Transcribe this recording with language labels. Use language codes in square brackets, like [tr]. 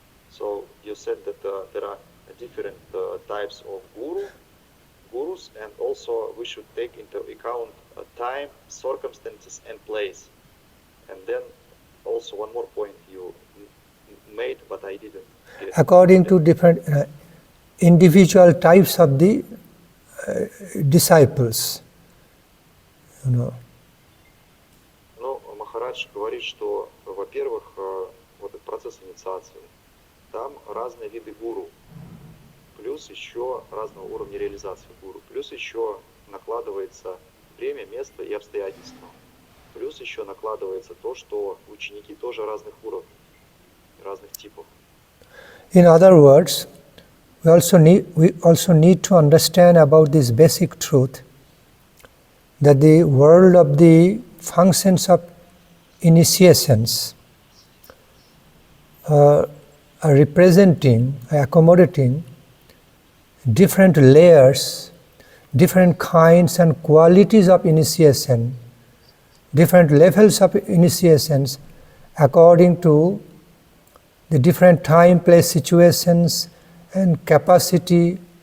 [en] So you said that there are different types of gurus, and also we should take into account time, circumstances, and place. And then also one more point you made, but I didn't get. According to different individual types of the disciples, you know. [ru] Ну, Махарадж говорит, что, во-первых, вот этот процесс инициации, там разные виды гуру, плюс еще разного уровня реализации гуру, плюс еще накладывается время, место и обстоятельства, плюс еще накладывается то, что ученики тоже разных уровней, разных типов. [en] In other words, we also need to understand about this basic truth that the world of the functions of initiations are representing, accommodating different layers, different kinds and qualities of initiation, different levels of initiations according to the different time, place, situations and capacity,